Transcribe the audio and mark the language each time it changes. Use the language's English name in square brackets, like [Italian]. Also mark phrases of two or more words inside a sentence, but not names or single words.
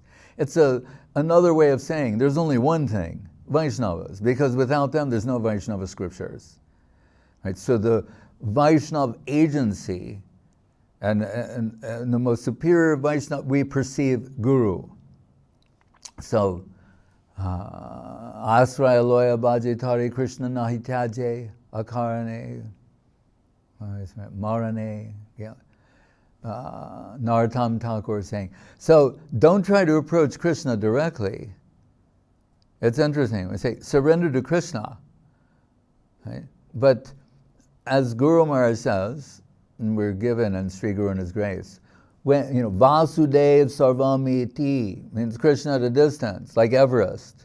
[English] It's another way of saying there's only one thing, Vaishnavas, because without them there's no Vaishnava scriptures. Right? So the Vaishnava agency and the most superior Vaishnava, we perceive Guru. So, [Bangla] আশ্রয় লয়া ভজে তারি কৃষ্ণ নাহি ত্যজে অকারণে মরণে. [English] Yeah. Narottam Thakur is saying. So don't try to approach Krishna directly. It's interesting. We say surrender to Krishna. Right? But as Guru Maharaj says, and we're given in Sri Guru and His grace, when [Sanskrit] वासुदेव सर्वमिति [English] means Krishna at a distance, like Everest.